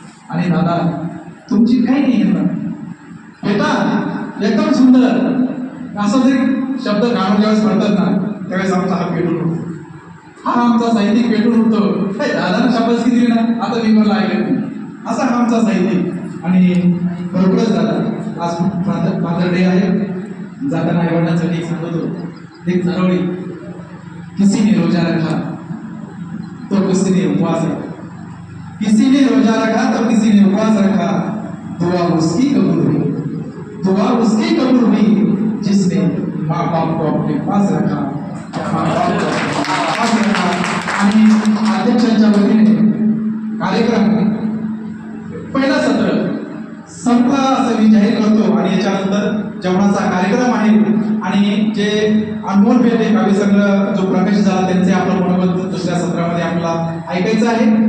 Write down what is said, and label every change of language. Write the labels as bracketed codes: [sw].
[mr] आणि दादा तुमची काही नाही येणार येतात एकदम सुंदर असं जरी शब्द गाणं ज्यावेळेस म्हणतात ना त्यावेळेस आमचा हा पेटून उठतो. हा आमचा साहित्यिक पेटून उठतो. दादानं शाबासकी दिली ना आता मी मला ऐकत नाही, असा हा आमचा साहित्यिक. आणि बरोबरच दादा आज फादर डे आहे. जाताना आईवडिलांसाठी एक सांगतो एक नरवळी, [hi] किसी ने रोजा रखा तो किसी ने उपवास रखा, किसी ने रोजा रखा तो किसी ने उपवास रखा, दुआ उसकी कबूल हुई, दुआ उसकी कबूल हुई जिसने माँ बाप को अपने पास रखा, माँ बाप को पास रखा. [mr] आणि अध्यक्षांच्या वतीने कार्यक्रम पहिला सत्र संपला असं मी जाहीर करतो. आणि याच्यानंतर जेवणाचा कार्यक्रम आहे. आणि जे अनमोल भेटे काव्यसंग्रह जो प्रकाशित झाला त्यांचे आपलं मनोगत दुसऱ्या सत्रामध्ये आपल्याला ऐकायचं आहे.